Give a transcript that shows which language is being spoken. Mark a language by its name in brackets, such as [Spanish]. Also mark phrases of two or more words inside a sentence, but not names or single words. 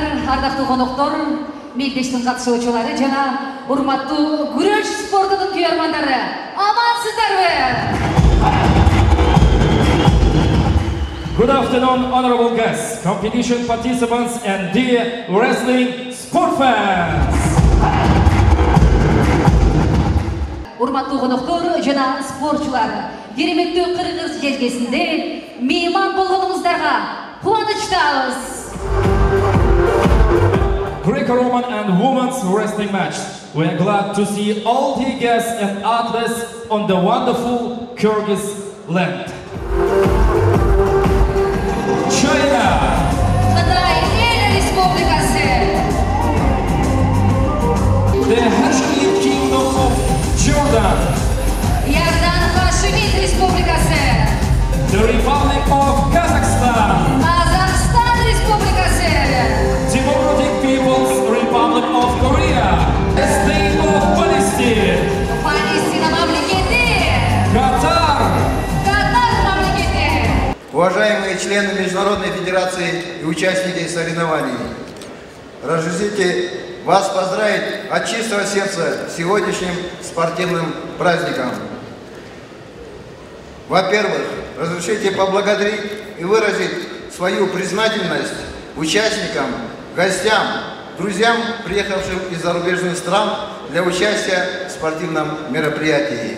[Kyrgyz] ардактуу коноктор, мелдештин катышуучулары жана урматтуу күрөш спортунун күйөрмандары, амансыздарбы? [English] Good afternoon, honorable guests, competition participants, and dear wrestling sport fans. [Kyrgyz] Урматтуу коноктор жана спортчулар, кереметтүү Кыргыз жергесинде мейман болгонуңуздарга кубанычтабыз. [English] Greco-Roman and women's wrestling match. We are glad to see all the guests and athletes on the wonderful Kyrgyz land. China. [Kyrgyz] Кытай Эл Республикасы. [English] The Hashemite Kingdom of Jordan. [Kyrgyz] Иордан Хашимит Республикасы. [English] The Republic of Kazakhstan. [Kyrgyz] Казахстан Республикасы. [English] Democratic People's Republic of Korea. The State of Palestine. [Kyrgyz] Палестина мамлекети. [English] Qatar. [Kyrgyz] Катар мамлекети. [Russian] Уважаемые члены Международной Федерации и участники соревнований, разрешите вас поздравить от чистого сердца с сегодняшним спортивным праздником. Во-первых, разрешите поблагодарить и выразить свою признательность участникам, гостям, друзьям, приехавшим из зарубежных стран для участия в спортивном мероприятии.